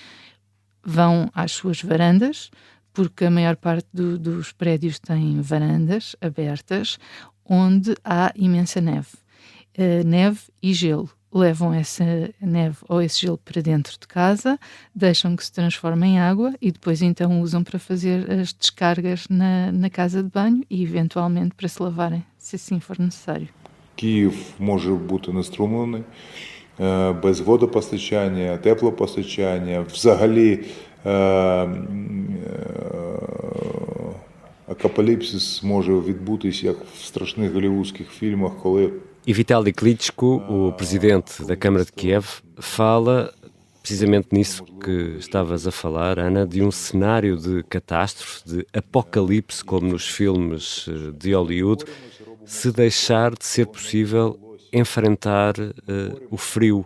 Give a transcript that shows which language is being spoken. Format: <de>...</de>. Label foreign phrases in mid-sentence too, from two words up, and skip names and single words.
<pt>Vão às suas varandas, porque a maior parte dos prédios tem varandas abertas, onde há imensa neve. Neve e gelo. Levam essa neve ou esse gelo para dentro de casa, deixam que se transforme em água e depois então usam para fazer as descargas na casa de banho e eventualmente para se lavarem, se assim for necessário.</pt> <uk>Київ може бути неструмлений, без водопостачання, теплопостачання, взагалі апокаліпсис може відбутись, як в страшних голлівудських фільмах, коли</uk> <pt>E Vitaly Klitschko, o presidente da Câmara de Kiev, fala precisamente nisso que estavas a falar, Ana, de um cenário de catástrofe, de apocalipse, como nos filmes de Hollywood, se deixar de ser possível enfrentar o frio.</pt>